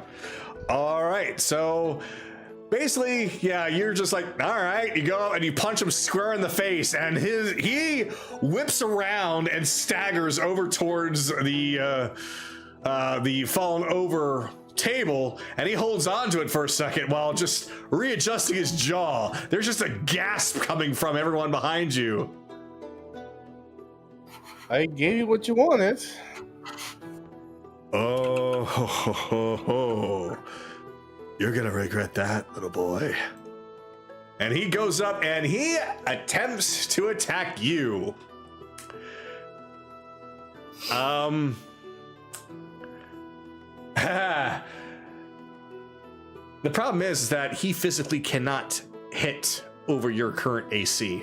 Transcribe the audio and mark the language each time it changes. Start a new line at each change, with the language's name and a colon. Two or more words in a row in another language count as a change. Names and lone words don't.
English: All right, so basically, yeah, you're just like, all right, you go and you punch him square in the face, and he whips around and staggers over towards the fallen over table, and he holds on to it for a second while just readjusting his jaw. There's just a gasp coming from everyone behind you. I gave you what you wanted. Oh, ho, ho, ho, ho. You're gonna regret that, little boy. And he goes up and he attempts to attack you. The problem is that he physically cannot hit over your current AC.